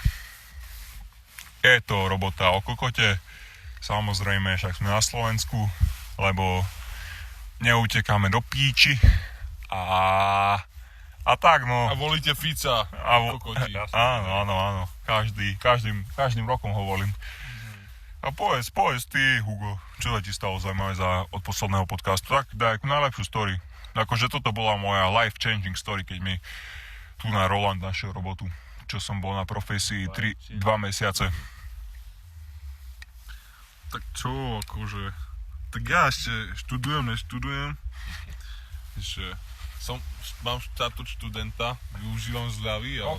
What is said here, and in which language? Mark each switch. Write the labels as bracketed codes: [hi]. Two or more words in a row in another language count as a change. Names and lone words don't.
[sk] Je to robota o kokote, samozrejme, však sme na Slovensku, lebo neutekáme do píči a tak no. A volíte Fica, kokoti. Áno. Každým rokom ho volím. A povedz ty, Hugo, čo sa ti stalo zaujímavé od posledného podcastu? Tak daj najlepšiu story. Akože toto bola moja [en] life-changing story, [sk] keď mi tu na Roland našiel robotu. Čo som bol na profesii 2 mesiace. Tak čo, akože... Tak ja ešte neštudujem. Ešte... Mám štatút študenta, využívam zľavy, ale...